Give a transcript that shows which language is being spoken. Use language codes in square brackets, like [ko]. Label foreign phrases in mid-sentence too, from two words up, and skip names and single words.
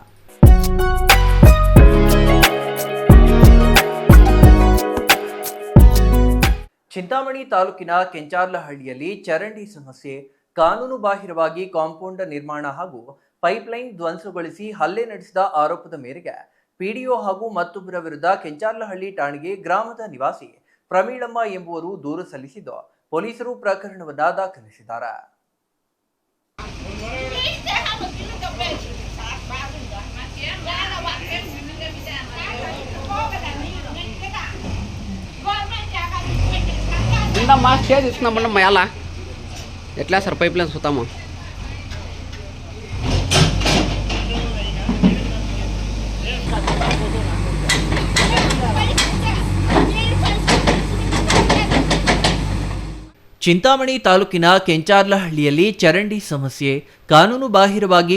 [kn] ಚಿಂತಾಮಣಿ ತಾಲೂಕಿನ ಕೆಂಚಾರ್ಲಹಳ್ಳಿಯಲ್ಲಿ ಚರಂಡಿ ಸಮಸ್ಯೆ, ಕಾನೂನು ಬಾಹಿರವಾಗಿ ಕಾಂಪೌಂಡ್ ನಿರ್ಮಾಣ ಹಾಗೂ ಪೈಪ್ಲೈನ್ ಧ್ವಂಸಗೊಳಿಸಿ ಹಲ್ಲೆ ನಡೆಸಿದ ಆರೋಪದ ಮೇರೆಗೆ PDO ಹಾಗೂ ಮತ್ತೊಬ್ಬರ ವಿರುದ್ಧ ಕೆಂಚಾರ್ಲಹಳ್ಳಿ ಠಾಣೆಗೆ ಗ್ರಾಮದ ನಿವಾಸಿ ಪ್ರಮೀಳಮ್ಮ ಎಂಬುವರು ದೂರು ಸಲ್ಲಿಸಿದ್ದು, ಪೊಲೀಸರು ಪ್ರಕರಣವನ್ನು ದಾಖಲಿಸಿದ್ದಾರೆ. [te] ఇందమ్మా స్టేజ్ ఇస్తున్నామన్న మేళ ఎట్లా సార్ పైప్ లైన్స్ చూస్తాము. [kn] ಚಿಂತಾಮಣಿ ತಾಲೂಕಿನ ಕೆಂಚಾರ್ಲಹಳ್ಳಿಯಲ್ಲಿ ಚರಂಡಿ ಸಮಸ್ಯೆ, ಕಾನೂನು ಬಾಹಿರವಾಗಿ